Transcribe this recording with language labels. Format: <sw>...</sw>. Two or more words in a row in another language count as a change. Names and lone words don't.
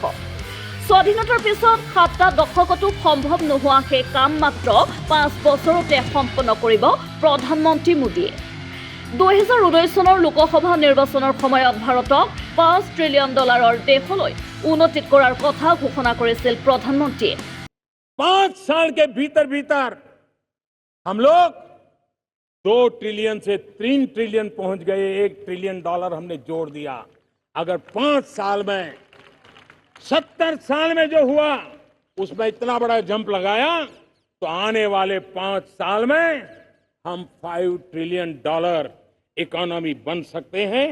<as>স্বাধীনতাৰ পিছত 7টা দশকতো সম্ভৱ নোহোৱা সেই কাম মাত্ৰ 5 বছৰতে সম্পন্ন কৰিব প্ৰধানমন্ত্ৰী মোদীয়ে। 2019 চনৰ লোকসভা নিৰ্বাচনৰ সময়ত ভাৰতক $5 ট্ৰিলিয়ন দেশলৈ উন্নীত কৰাৰ কথা ঘোষণা কৰিছিল প্ৰধানমন্ত্ৰীয়ে।</as> <hi>5 साल के भीतर भीतर हम लोग 2 ट्रिलियन से 3 ट्रिलियन पहुंच गए। $1 ट्रिलियन हमने जोड़ दिया। अगर 5 साल में 70 साल में जो हुआ उसमें इतना बड़ा जंप लगाया तो आने वाले 5 साल में हम $5 ट्रिलियन इकोनॉमी बन सकते हैं।</hi>